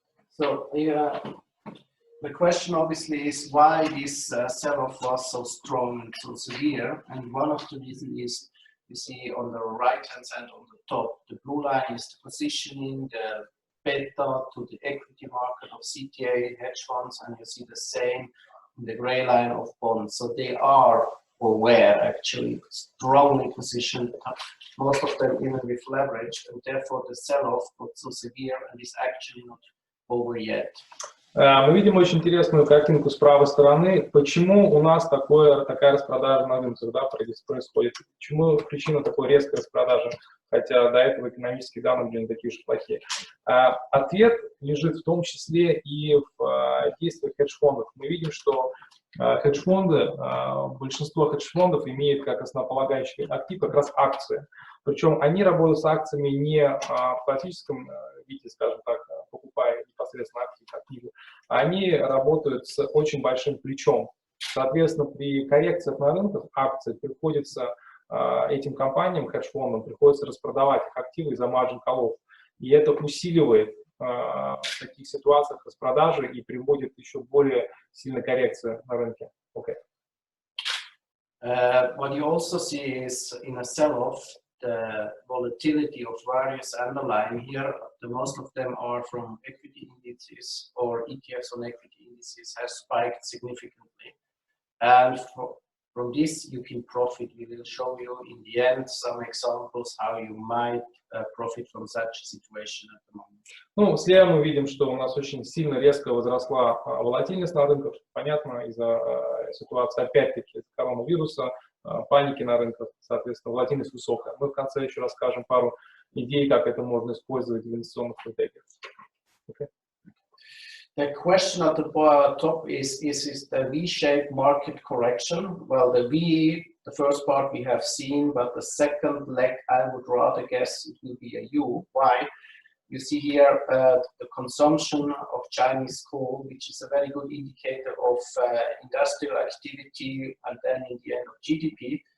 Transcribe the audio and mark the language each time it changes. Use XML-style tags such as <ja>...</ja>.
<en>So, the question obviously is why this sell-off was so strong and so severe, and one of the reasons is, you see on the right-hand side on the top, the blue line is the positioning, the beta to the equity market of CTA hedge funds, and you see the same in the gray line of bonds. So they are, or were actually, strongly positioned, most of them even with leverage, and therefore the sell-off got so severe and is actually not over yet.</en> <ru>Мы видим очень интересную картинку с правой стороны. Почему у нас такая распродажа на рынках, да, происходит? Почему причина такой резкой распродажи, хотя до этого экономические данные были не такие уж плохие? Ответ лежит в том числе и в действиях хедж-фондов. Мы видим, что хедж-фонды, большинство хедж-фондов имеют как основополагающий актив как раз акции. Причем они работают с акциями не в классическом виде, скажем так, покупая непосредственно акции как книгу, они работают с очень большим плечом. Соответственно, при коррекциях на рынках акций приходится этим компаниям, хедж-фондам, приходится распродавать их активы из-за маржин-коллов. И это усиливает в таких ситуациях распродажи и приводит еще более сильной коррекции на рынке.</ru> <en>Okay. What you also see is in a sell-off, the volatility of various underlying here, most of them are from equity indices or ETFs on equity indices has spiked significantly. And from this you can profit. We will show you in the end some examples how you might profit from such a situation at the moment.</en> <ru>Ну, слева мы видим, что у нас очень сильно резко возросла волатильность на рынках, понятно, из-за ситуации, опять-таки, коронавируса, паники на рынках, соответственно, волатильность высокая. Мы в конце еще расскажем пару идей, как это можно использовать в инвестиционных стратегиях.</ru> <en>Okay. The question at the top is the V-shaped market correction? Well, the V, the first part we have seen, but the second leg, I would rather guess it will be a U. Why? You see here the consumption of Chinese coal, which is a very good indicator of industrial activity, and then in the end of GDP.</en>